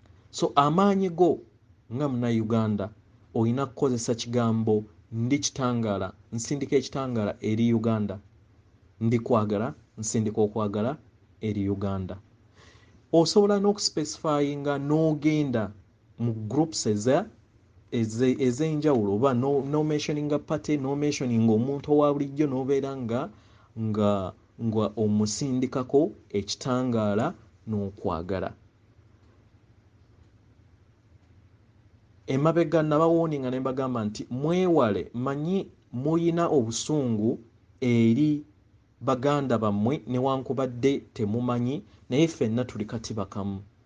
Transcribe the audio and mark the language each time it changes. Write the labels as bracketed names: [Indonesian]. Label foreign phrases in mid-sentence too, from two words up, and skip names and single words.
[Ganda] So, amaanyi go nga Munnayuganda oyina kukozesa kigambo ndi kitangaala, nsindika ekitangaala eri Uganda. Ndi kwagala, nsindika okwagala eri Uganda. Osobola n'okuspecifyinga n'ogenda mu groups eza-, eze-, ez'enjawulo oba no-, [English] no mentioning a party, no mentioning [Ganda] omuntu owa bulijjo, n'obeera nga, nga, nga omusindikako ekitangaala n'okwagala. Emabega nabawooninga ne mbagamba nti mwewale, mmanyi muyina obusungu eri baganda bammwe newankubadde temumanyi, naye ffenna tuli katiba kamu.